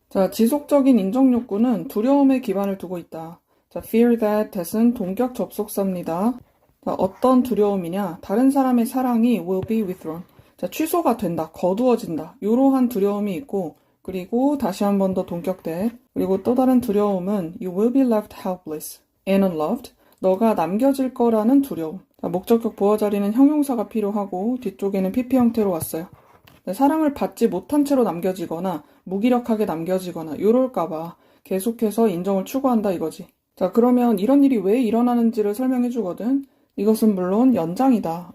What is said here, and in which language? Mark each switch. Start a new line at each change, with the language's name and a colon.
Korean: 자, 지속적인 인정욕구는 두려움에 기반을 두고 있다. 자,
English: fear that that
Korean: 은 동격 접속사입니다. 자, 어떤 두려움이냐? 다른 사람의 사랑이
English: will be withdrawn.
Korean: 자, 취소가 된다, 거두어진다. 이러한 두려움이 있고, 그리고 다시 한 번 더 동격 that. 그리고 또 다른 두려움은
English: you will be left helpless and unloved.
Korean: 너가 남겨질 거라는 두려움. 자, 목적격 보어 자리는 형용사가 필요하고 뒤쪽에는 PP 형태로 왔어요. 사랑을 받지 못한 채로 남겨지거나 무기력하게 남겨지거나 이럴까봐 계속해서 인정을 추구한다 이거지. 자, 그러면 이런 일이 왜 일어나는지를 설명해 주거든. 이것은 물론 연장이다.